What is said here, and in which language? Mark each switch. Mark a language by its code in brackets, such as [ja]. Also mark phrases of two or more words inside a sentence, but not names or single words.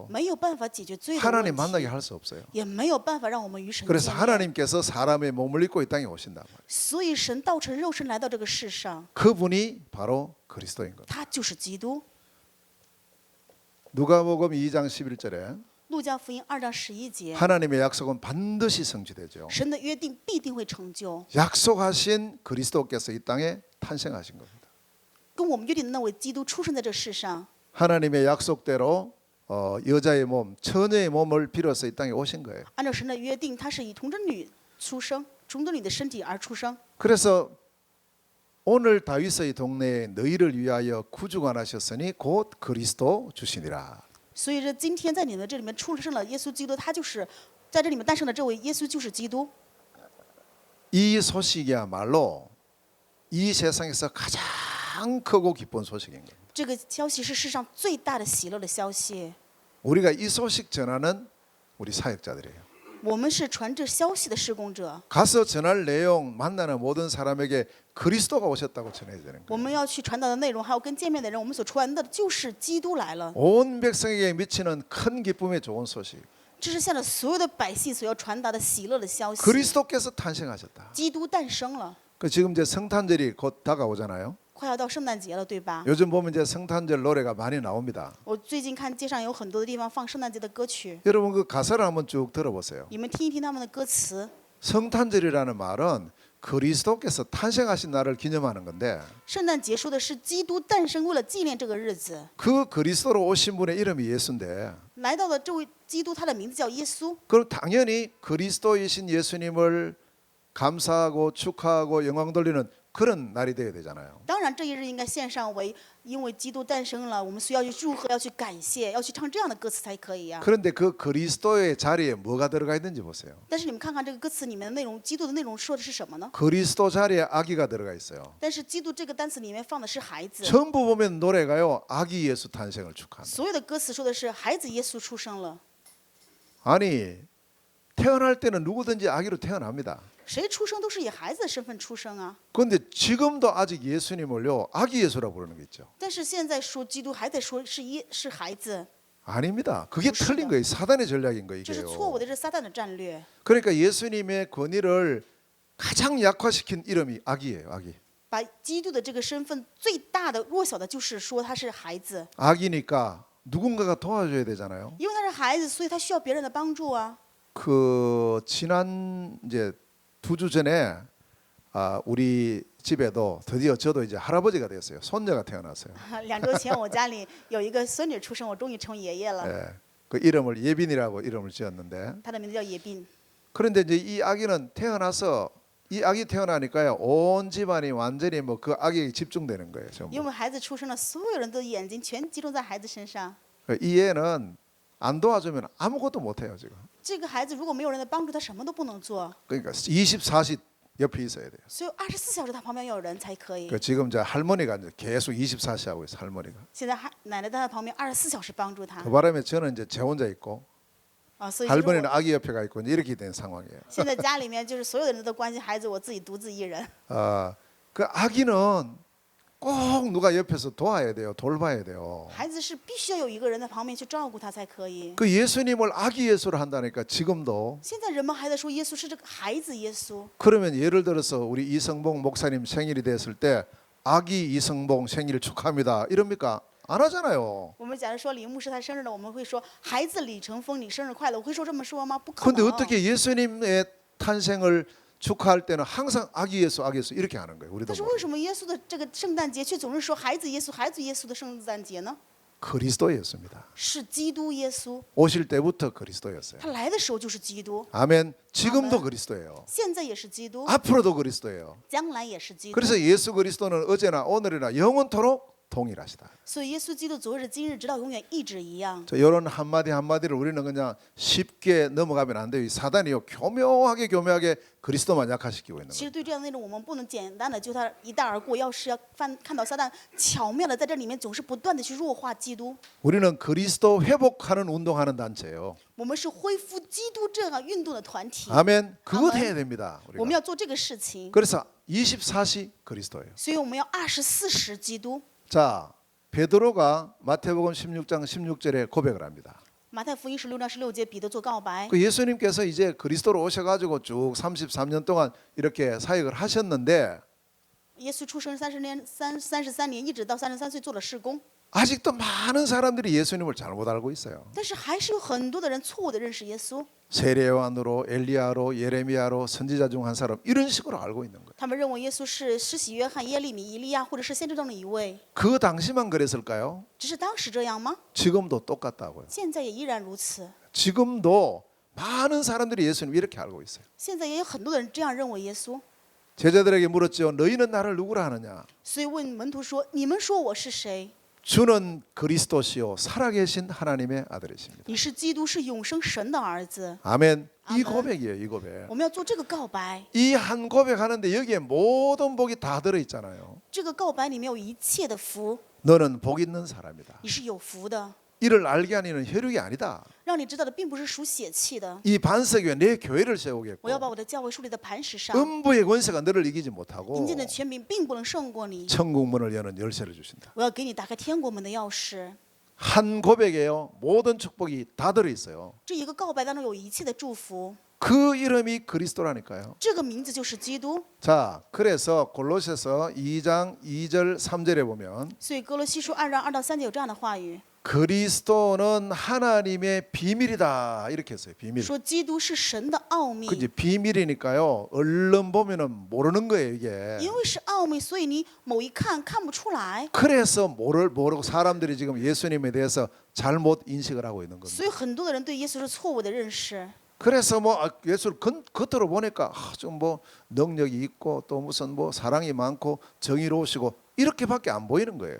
[zh] 没有办法解决罪的 [ko] 하나님 [zh] 问 [ko] 만나게 [zh] 题， [ko] 할 수 없어요. [zh] 也没有办法让我们与神 [ko] 그래서 [zh] 见面。 [ko] 하나님께서 사람의 몸을 입고 이 땅에 오신단 말이에요. [zh] 所以神道成肉身来到这个世上， [ko] 그분이 바로 그리스도인 겁니다. [zh] 他就是基督。 [ko] 누가복음 2장 11절에 [zh] 路加福音2章11节， [ko] 하나님의 약속은 반드시 성취되죠. [zh] 神的约定必定会成就， [ko] 약속하신 그리스도께서 이 땅에 탄생하신 겁니다. [zh] 跟我们约定的那位基督出生在这世上。 [ko] 하나님의 약속대로 여자의 몸, 처녀의 몸을 빌어서 이 땅에 오신 거예요. [zh] 按照神的约定，他是以童贞女出生，童贞女的身体而出生。 [ko] 그래서 오늘 다윗의 동네에 너희를 위하여 구주가 나셨으니 곧 그리스도 주시니라. [zh] 所以说，今天在你们这里面出生了耶稣基督，他就是在这里面诞生的这位耶稣就是基督。 [ko] 이 소식이야말로 이 세상에서 가장 크고 기쁜 소식인 거예요. [zh] 这个消息是世上最大的喜乐的消息。 [ko] 우리가 이 소식 전하는 우리 사역자들이에요. [zh] 我们是传这消息的施工者， [ko] 가서 전할 내용 만나는 모든 사람에게 그리스도가 오셨다고 전해야 되는 [zh] 我 [ko] 거예요. [zh] 们要去传达的内容，还有跟见面的人，我们所传的就是基督来了。 [ko] 온 백성에게 미치는 큰 기쁨의 좋은 소식. [zh] 这是向着所有的百姓所要传达的喜乐的消息。 [ko] 그리스도께서 탄생하셨다. [zh] 基督诞生了， [ko] 그 지금 이제 성탄절이 곧 다가오잖아요. [zh] 快要到圣诞节了，对吧？ [ko] 요즘 보면 이제 성탄절 노래가 많이 나옵니다. [zh] 我最近看街上有很多的地方放圣诞节的歌曲， [ko] 여러분 그 가사를 한번 쭉 들어보세요. [zh] 你们听一听他们的歌词。 [ko] 성탄절이라는 말은 그리스도께서 탄생하신 날을 기념하는 건데 [zh] 圣诞节说的是基督诞生，为了纪念这个日子， [ko] 그 그리스도로 오신 분의 이름이 예수인데 [zh] 来到的这位基督，他的名字叫耶稣。 [ko] 그럼 당연히 그리스도이신 예수님을 감사하고 축하하고 영광 돌리는 그런 날이 되어야 되잖아요. [zh] 当然，这一日应该献上为因为基督诞生了，我们需要去祝贺，要去感谢，要去唱这样的歌词才可以呀、 [ko] 그런데 그 그리스도의 자리에 뭐가 들어가 있는지 보세요. [zh] 但是你们看看这个歌词里面的内容，基督的内容说的是什么呢？ [ko] 그리스도 자리에 아기가 들어가 있어요. [zh] 但是基督这个单词里面放的是孩子， [ko] 전부 보면 노래가요. 아기 예수 탄생을 축하한다. [zh] 所有的歌词说的是孩子耶稣出生了。 [ko] 아니 태어날 때는 누구든지 아기로 태어납니다. [zh] 谁出生都是以孩子的身份出生啊。 [ko] 그런데 지금도 아직 예수님을요 아기 예수라고 부르는 게 있죠. [zh] 但是现在说基督还在说是孩子， [ko] 아닙니다. 그게 틀린 거예요. 사단의 전략인 거예요. [zh] 这是错误 [ko] 이게요. [zh] 的，这是撒旦的战略。 [ko] 그러니까 예수님의 권위를 가장 약화시킨 이름이 아기예요. 아기. [zh] 把基督的这个身份最大的弱小的就是说他是孩子， [ko] 아기니까 누군가가 도와줘야 되잖아요. [zh] 因为他是孩子，所以他需要别人的帮助啊。 [ko] 그 지난 이제 2주 전에 우리 집에도 드디어 저도 이제 할아버지가 됐어요. 손녀가 태어났어요. [zh] 2 周前我家里有一个孙女出生，我终于成为爷爷了， [ko] 예, 그 이름을 예빈이라고 이름을 지었는데 [zh] 他的名字叫野斌。 [ko] 그런데 이제 이 아기는 태어나서 이 아기 태어나니까요 온 집안이 완전히 뭐 그 아기에 집중되는 거예요. [zh] 因 [ko] 전부. [zh] 为孩子出生了，所有人的眼睛全集中在孩子身上。 [ko] 이 애는 안 도와주면 아무것도 못해요 지금. [zh] 这个孩子如果没有人的帮助，他什么都不能做。 [ko] 그러니까 24시 옆에 있어야 돼요. [zh] 所以24小时他旁边要有人才可以。 [ko] 그 지금 저 할머니가 이제 계속 24시 하고 있어 할머니가. [zh] 现在奶奶在他旁边24小时帮助他 [ko] 그 바람에 저는 이제 제 혼자 있고 [zh] 啊，所以就是 [ko] 할머니는 [zh] 我 [ko] 아기 옆에 가 있고 이제 이렇게 된 상황이에요. [zh] 现在家里面就是所有的人都关心孩子，我自己独自一人。 [ko] 그 아기는 꼭 누가 옆에서 도와야 돼요. 돌봐야 돼요. [zh] 孩子是必须要有一个人在旁边去照顾他才可以。 [ko] 그 예수님을 아기 예수를 한다니까 지금도. [zh] 现在人们还在说耶稣是这个孩子耶稣， [ko] 그러면 예를 들어서 우리 이성봉 목사님 생일이 됐을 때 아기 이성봉 생일 축하합니다. 이럽니까? 안 하잖아요. [zh] 我们假如说李牧师他生日了，我们会说孩子李成峰你生日快乐，我会说这么说吗？不可 [ko] 그런데 [zh] 能。 [ko] 어떻게 예수님의 탄생을 축하할 때는 항상 아기 예수 이렇게 하는 거예요. 우리도 [zh] 但是 [ko] 모르게. [zh] 为什么耶稣的这个圣诞节却总是说孩子耶稣、孩子耶稣的圣诞节呢？ [ko] 그리스도였습니다. [zh] 是基督耶稣， [ko] 오실 때부터 그리스도였어요. [zh] 他来的时候就是基督， [ko] 아멘. 지금도 아멘. 그리스도예요. [zh] 现在也是基督， [ko] 앞으로도 그리스도예요. [zh] 将来也是基督。 [ko] 그래서 예수 그리스도는 어제나 오늘이나 영원토록 동일하시다. [zh] 所以耶稣基督昨日今日直到永远一直一样。 [ko] 이런 한마디 한마디를 우리는 그냥 쉽게 넘어가면 안 돼요. 이 사단이요 교묘하게 그리스도만 약화시키고 있는 [zh] 其 [ko] 거예요. [zh] 实对这样的内容，我们不能简单的就他一带而过，要是要看到撒旦巧妙的在这里面总是不断的去弱化基督。 [ko] 우리는 그리스도 회복하는 운동하는 단체예요. [zh] 我们是恢复基督这样运动的团体， [ko] 아멘. 그것 아멘. 해야 됩니다. [zh] 我们 [ko] 우리가. [zh] 要做这个事情， [ko] 그래서 24시 그리스도예요. [zh] 所以我们要24时基督。 [ko] 자, 베드로가 마태복음 16장 16절에 고백을 합니다. [zh] 马太福音16章16节，彼得做告白。 [ko] 그 예수님께서 이제 그리스도로 오셔가지고 쭉 33년 동안 이렇게 사역을 하셨는데 [zh] 耶稣出生33年，一直到33岁做了事工， [ko] 아직도 많은 사람들이 예수님을 잘못 알고 있어요. [zh] 但是还是有很多的人错误的认识耶稣， [ko] 세례요한으로 엘리야로 예레미야로 선지자 중 한 사람 이런 식으로 알고 있는 거예요. [zh] 他们认为耶稣是施洗约翰、耶利米、以利亚或者是先知中的一位。 [ko] 그 당시만 그랬을까요? [zh] 只是当时这样吗？ [ko] 지금도 똑같다고요. [zh] 现在也依然如此。 [ko] 지금도 많은 사람들이 예수님 이렇게 알고 있어요. [zh] 现在也有很多的人这样认为耶稣， [ko] 제자들에게 물었죠. 너희는 나를 누구라 하느냐? [zh] 所以问门徒说：“你们说我是谁？ [ko] 주는 그리스도시요 살아계신 하나님의 아들이십니다. [zh] 你是基督，是永生神的儿子。 [ko] 아멘. 이 아멘. 고백이에요. 이 고백. [zh] 我们要做这个告白， [ko] 이 한 고백하는데 여기에 모든 복이 다 들어 있잖아요. [zh] 这个告白里面有一切的福， [ko] 너는 복 있는 사람이다. [zh] 你是有福的。 [ko] 이를 알게 하니는 혈육이 아니다. [zh] 让你知道的并不是属血气的。 [ko] 이 반석 위에 내 교회를 [zh] 我 [ko] 세우겠고 [zh] 要把我的教会树立在磐石上， [ko] 음부의 권세가 너를 이기지 못하고 [zh] 阴间的权柄并不能胜过你。 [ko] 천국 문을 여는 열쇠를 주신다. [zh] 我要给你打开天国门的钥匙。 [ko] 한 고백에요 모든 축복이 다 들어 있어요. [zh] 这一个告白当中有一切的祝福， [ko] 그 이름이 그리스도라니까요. [zh] 这个名字就是基督。 [ko] 자, 그래서 골로새서 2장 2절 3절에 보면 [zh] 所以哥罗西书2章2到3节有这样的话语， [ko] 그리스도는 하나님의 비밀이다 이렇게 했어요. 비밀. [zh] 说基督是神的奥秘。 [ko] 그지 비밀이니까요. 얼른 보면은 모르는 거예요 이게. [zh] 因为是奥秘，所以你某一看看不出来。 [ko] 그래서 모르고 사람들이 지금 예수님에 대해서 잘못 인식을 하고 있는 겁니다. [zh] 所以很多的人对耶稣是错误的认识。 [ko] 그래서 뭐 예수를 겉으로 보니까 좀 뭐 능력이 있고 또 무슨 뭐 사랑이 많고 정의로우시고 이렇게밖에 안 보이는 거예요.